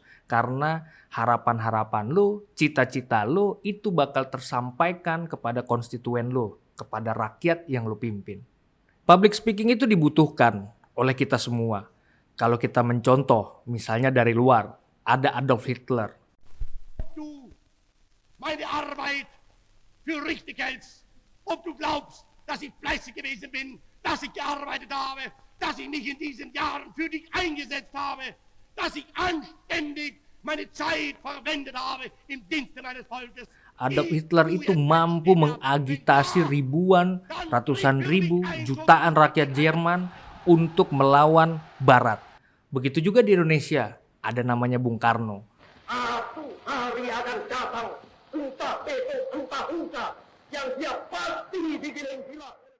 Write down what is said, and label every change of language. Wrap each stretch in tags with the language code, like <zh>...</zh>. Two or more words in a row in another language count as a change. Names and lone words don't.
<id>Karena harapan-harapan lo, cita-cita lo itu bakal tersampaikan kepada konstituen lo, kepada rakyat yang lo pimpin.</id> <en>Public speaking</en> <id>itu dibutuhkan oleh kita semua. Kalau kita mencontoh, misalnya dari luar, ada Adolf Hitler.</id> <de>Du meine Arbeit für richtig hältst, ob du glaubst, dass ich fleißig gewesen bin, dass ich gearbeitet habe, dass ich mich in diesen Jahren für dich eingesetzt habe, dass ich anständig meine Zeit verwendet habe im Dienste meines Volkes.</de> <id>Adolf Hitler itu mampu mengagitasi ribuan, ratusan ribu, jutaan rakyat Jerman untuk melawan Barat. Begitu juga di Indonesia, ada namanya Bung Karno. Satu hari akan datang, entah besok, entah lusa, yang dia pasti digiling gila.</id>